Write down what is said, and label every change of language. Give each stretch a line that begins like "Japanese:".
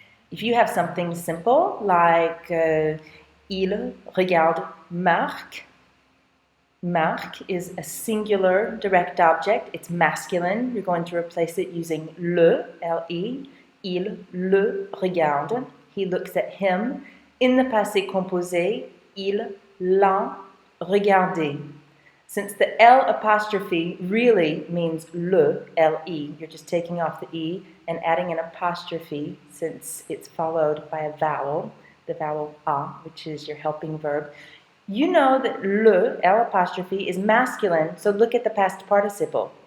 English: If you have something simple like
French: il regarde Marc,
English: Marc is a singular direct object. It's masculine. You're going to replace it using le, L-E.
French: Il le regarde.
English: He looks at him. In the passé composé,
French: il l'a regardé.
English: Since the L apostrophe really means le, L-E, you're just taking off the E and adding an apostrophe since it's followed by a vowel, the vowel a, which is your helping verb. You know that le, L apostrophe, is masculine, so look at the past participle.